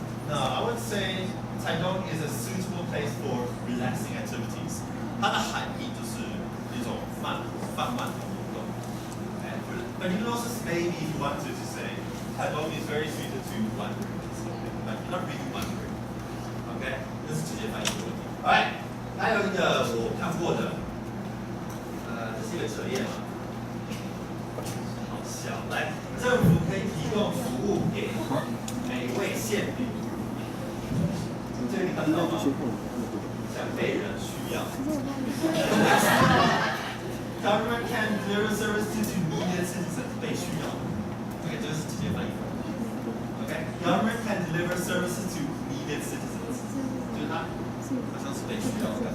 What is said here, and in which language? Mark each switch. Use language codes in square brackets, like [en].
[en] No, I would say Taitung is a suitable place for relaxing activities. [zh] 它的含义就是一种放慢的活动。 [en] But you can also maybe if you wanted to say Taitung is very suited to wandering, but not really wandering. [zh] OK， 这是直接翻译的问题。Alright， 还有一个我看过的，这是一个折页嘛。好笑，来，政府可以提供服务给每位县民。这个你看到吗？像被人需要。 [en] Government can deliver services to needed citizens. [zh] 被需要。OK， 这个是直接翻译。 [en] OK，Government can deliver services to needed citizens. [zh] 就是它好像是被需要的。